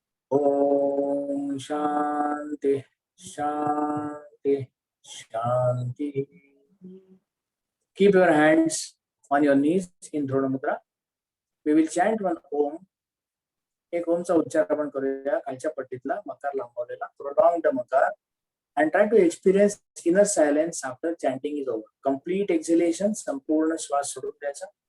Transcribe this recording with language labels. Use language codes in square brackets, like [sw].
[sa] ओम शांति शांति Shanti. [en] Keep your hands on your knees in Dhrona Mudra. We will chant one Om. [mr] एक ओमचा उच्चार आपण करूया. खालच्या पट्टीतला मकार लांबवलेला, [en] prolonged मकार, and try to experience inner silence after chanting is over. Complete exhalation, [mr] संपूर्ण श्वास सोडून द्यायचा.